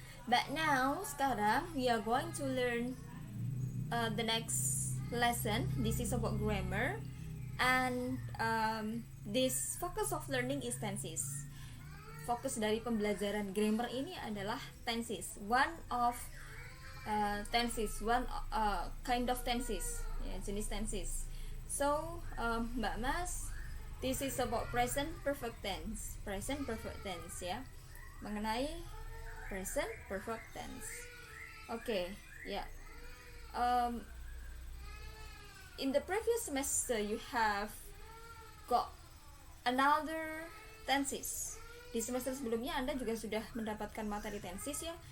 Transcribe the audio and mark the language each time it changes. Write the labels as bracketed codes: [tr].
[en] But now, [id] sekarang [en] we are going to learn the next lesson. This is about grammar, and this focus of learning is tenses. [id] Fokus dari pembelajaran grammar ini adalah tenses. [en] One of tenses, kind of tenses, [id] ya, jenis [en] tenses. So, Mbak Mas, this is about present perfect tense. [id] Present perfect tense ya, mengenai present perfect tense. Oke, ya. [en] In the previous semester you have got another tenses. [id] Di semester sebelumnya Anda juga sudah mendapatkan materi tenses ya.